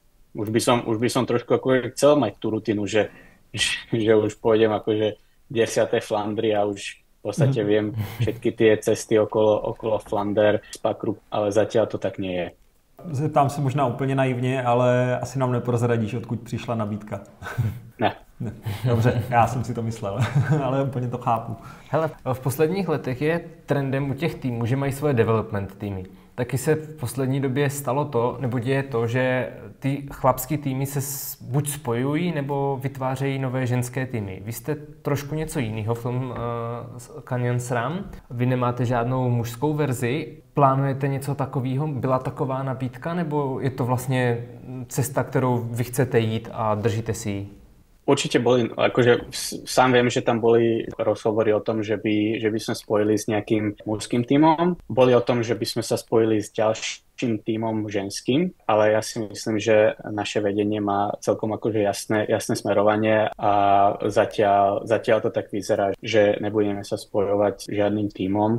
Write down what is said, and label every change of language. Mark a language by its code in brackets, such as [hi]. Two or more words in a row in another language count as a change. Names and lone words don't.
[sk] Už by som trošku ako chcel mať tú rutinu, že už pôjdem akože 10. Flandry a už v podstate viem všetky tie cesty okolo Flander, Spakru, ale zatiaľ to tak nie je. [cs] Zeptám se možná úplně naivně, ale asi nám neprozradíš, odkud přišla nabídka. Ne. Dobře, já jsem si to myslel, ale úplně to chápu. Hele, v posledních letech je trendem u těch týmů, že mají svoje development týmy. Taky se v poslední době stalo to, nebo děje to, že ty chlapský týmy se buď spojují, nebo vytvářejí nové ženské týmy. Vy jste trošku něco jiného v tom Canyon SRAM. Vy nemáte žádnou mužskou verzi. Plánujete něco takového? Byla taková nabídka, nebo je to vlastně cesta, kterou vy chcete jít a držíte si ji? [sk] Určite boli, akože sám viem, že tam boli rozhovory o tom, že by sme spojili s nejakým mužským tímom. Boli o tom, že by sme sa spojili s ďalším tímom ženským, ale ja si myslím, že naše vedenie má celkom akože jasné smerovanie a zatiaľ to tak vyzerá, že nebudeme sa spojovať s žiadnym tímom.